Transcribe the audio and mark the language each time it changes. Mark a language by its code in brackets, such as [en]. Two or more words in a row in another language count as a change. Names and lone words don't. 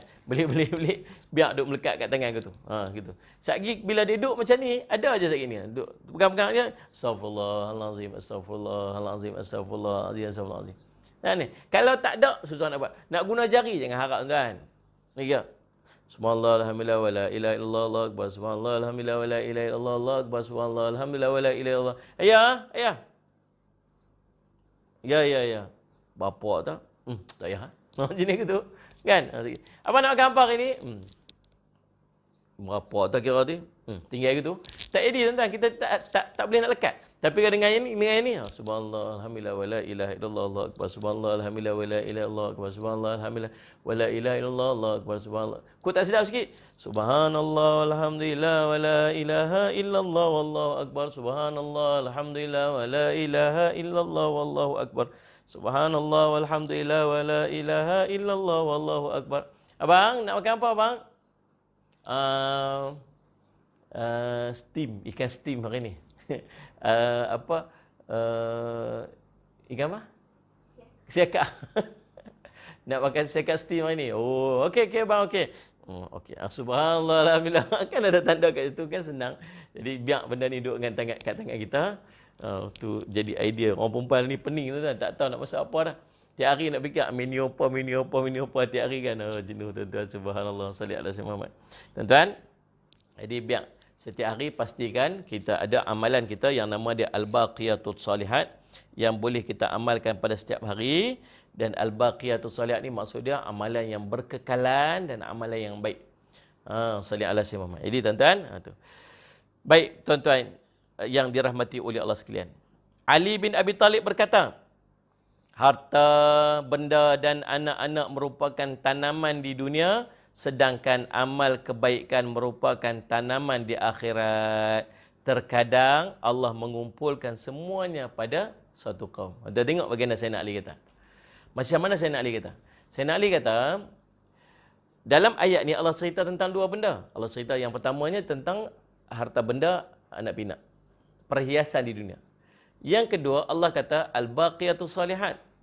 [ms] Belik, biar duduk melekat kat tangan kita. Gitu. Sekali bila dia duduk macam ni, ada aja sekali ni. Duduk pegang-pegang dia, [ar] أستغفر الله العظيم، أستغفر الله العظيم، أستغفر الله العظيم، أستغفر الله العظيم. [ms] Nah, ni. Kalau tak ada, susah nak buat. Nak guna jari, jangan harap tuan. Ni ya. [ar] سبحان الله، الحمد لله، ولا إله إلا الله، الله أكبر. سبحان الله، الحمد لله، ولا إله إلا الله، الله أكبر. سبحان الله، الحمد لله، ولا إله إلا الله. [ms] Ayah, ayah. Ya, ya, ya. Bapak tak? Tak payah. Jenis gitu. Kan? Apa nak makan apa hari ni? Berapa tak kira tu? Tinggal gitu. Tak jadi tuan-tuan. Kita tak boleh nak lekat. Tapi kalau dengan ini, [ar] سبحان الله، الحمد لله، ولا إله إلا الله، الله أكبر. سبحان الله، الحمد لله، ولا إله إلا الله، أكبر. سبحان الله، الحمد لله، ولا إله إلا الله، الله أكبر. [ms] Subhanallah. Kau tak sedap sikit? [ar] سبحان الله، الحمد لله، ولا إله إلا الله، والله أكبر. سبحان الله، الحمد لله، ولا إله إلا الله، والله أكبر. سبحان الله، والحمد لله، ولا إله إلا الله، والله أكبر. [ms] Abang, nak makan apa abang? Steam, ikan steam hari ni. Ikan apa? Siakak. Nak makan siakak steam hari ni. Oh, okey bang, okey. Okey. [ar] سبحان الله، الحمد لله. [ms] Kan ada tanda kat situ kan, senang. Jadi biar benda ni duduk dengan kat tangan kita. Tu jadi idea. Orang perempuan ni pening tu kan, tak tahu nak masak apa dah. Tiap hari nak fikir menu apa tiap hari kan. Jenuh tuan-tuan. [ar] سبحان الله، صل على سيدنا محمد. [ms] Tuan-tuan, jadi biar setiap hari pastikan kita ada amalan kita yang nama dia [ar] الباقيات الصالحات [ms] yang boleh kita amalkan pada setiap hari. Dan [ar] الباقيات الصالحات [ms] ni maksud dia amalan yang berkekalan dan amalan yang baik. [ar] صل على سيدنا محمد. [ms] Jadi tuan-tuan, tu. Baik tuan-tuan yang dirahmati oleh Allah sekalian. Ali bin Abi Talib berkata, harta, benda dan anak-anak merupakan tanaman di dunia, sedangkan amal kebaikan merupakan tanaman di akhirat. Terkadang Allah mengumpulkan semuanya pada satu kaum. Anda tengok bagaimana Sayyidina Ali kata. Macam mana Sayyidina Ali kata? Sayyidina Ali kata, dalam ayat ni Allah cerita tentang dua benda. Allah cerita yang pertamanya tentang harta benda, anak pinak, perhiasan di dunia. Yang kedua, Allah kata [ar] الباقيات الصالحات.